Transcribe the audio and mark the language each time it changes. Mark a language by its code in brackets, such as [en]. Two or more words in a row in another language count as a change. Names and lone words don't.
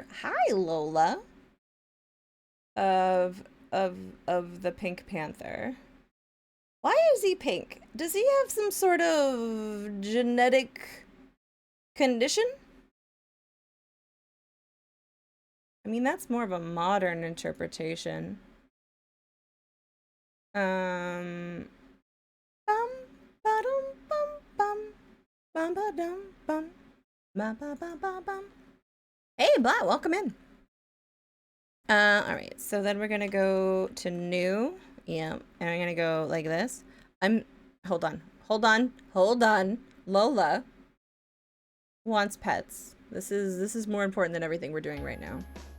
[en] Hi, Lola. Of the Pink Panther. Why is he pink? Does he have some sort of genetic condition? I mean, that's more of a modern interpretation. Bum, ba-dum, bum, bum, Bum ba dum bum. Ba ba ba ba bum. Hey, Blat, welcome in. All right. So then we're gonna go to new. Yeah, and I'm gonna go like this. Hold on. Hold on. Hold on. Lola wants pets. This is more important than everything we're doing right now.